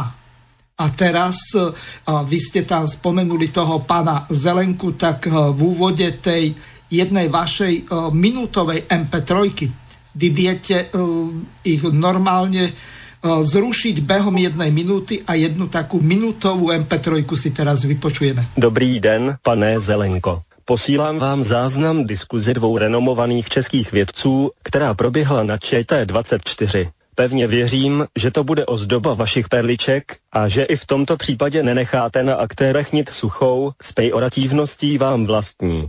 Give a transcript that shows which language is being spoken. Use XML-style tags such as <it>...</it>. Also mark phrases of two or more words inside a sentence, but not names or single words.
<sk>A teraz vy ste tam spomenuli toho pána Zelenku, tak v úvode tej jednej vašej minútovej MP3 vy viete ich normálne zrušiť behom 1 minúty a jednu takú minútovú MP3 si teraz vypočujeme.</sk> <cs>Dobrý den, pane Zelenko. Posílám vám záznam diskuze 2 renomovaných českých vědců, která proběhla na ČT24. Pevně věřím, že to bude ozdoba vašich perliček a že i v tomto případě nenecháte na aktérech nit suchou s pejorativností vám vlastní.</cs>